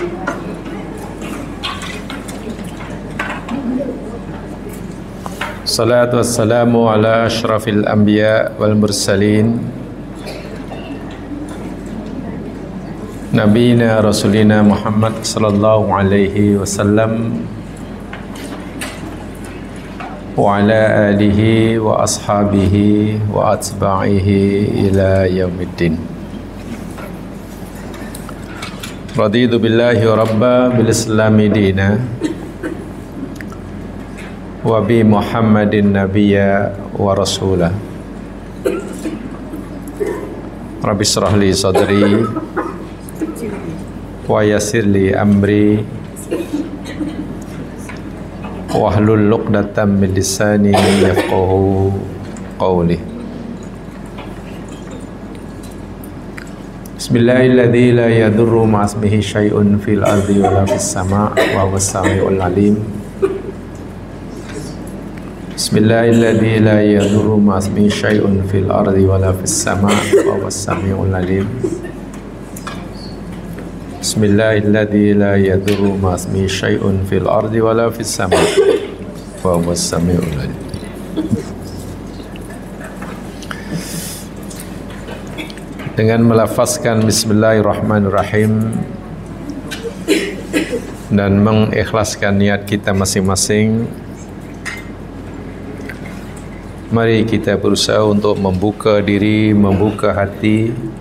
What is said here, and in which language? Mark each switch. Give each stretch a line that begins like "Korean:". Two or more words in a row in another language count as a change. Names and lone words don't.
Arabic: الصلاة والسلام على أشرف الأنبياء والمرسلين نبينا رسولنا محمد صلى الله عليه وسلم وعلى آله وأصحابه وأتباعه إلى يوم الدين. رضيت بالله ربا وبالإسلام دينا وبمحمد نبيا ورسولا. رب اشرح لي صدري ويسر لي أمري واحلل عقدة من لساني يفقهوا قولي. بسم الله الذي لا يضر مع اسمه شيء في الأرض ولا في السماء وهو السميع العليم. بسم الله الذي لا يضر مع اسمه شيء في الأرض ولا في السماء وهو السميع العليم. بسم الله الذي لا يضر مع اسمه شيء في الأرض ولا في السماء وهو السميع العليم.
Indonesian: Dengan melafazkan bismillahirrahmanirrahim dan mengikhlaskan niat kita masing-masing, mari kita berusaha untuk membuka diri, membuka hati,